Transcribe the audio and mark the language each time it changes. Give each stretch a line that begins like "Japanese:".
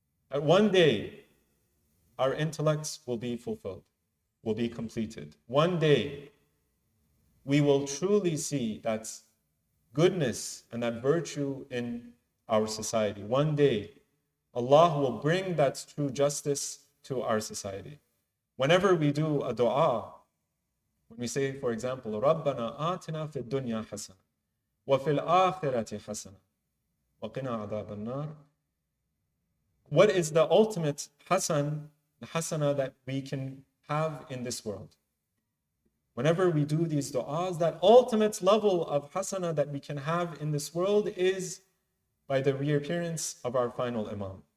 English: That one day, our intellects will be fulfilled, will be completed. One day, we will truly see that goodness and that virtue in our society. One day, Allah will bring that true justice to our society. Whenever we do a dua, when we say, for example,
Arabic: رَبَّنَا آتِنَا فِي الدُّنْيَا حَسَنًا وَفِي الْآخِرَةِ حَسَنًا وَقِنَا عَذَابَ النَّارِ.
English: What is the ultimate hasan, the hasana that we can have in this world? Whenever we do these du'as, that ultimate level of hasana that we can have in this world is by the reappearance of our final Imam.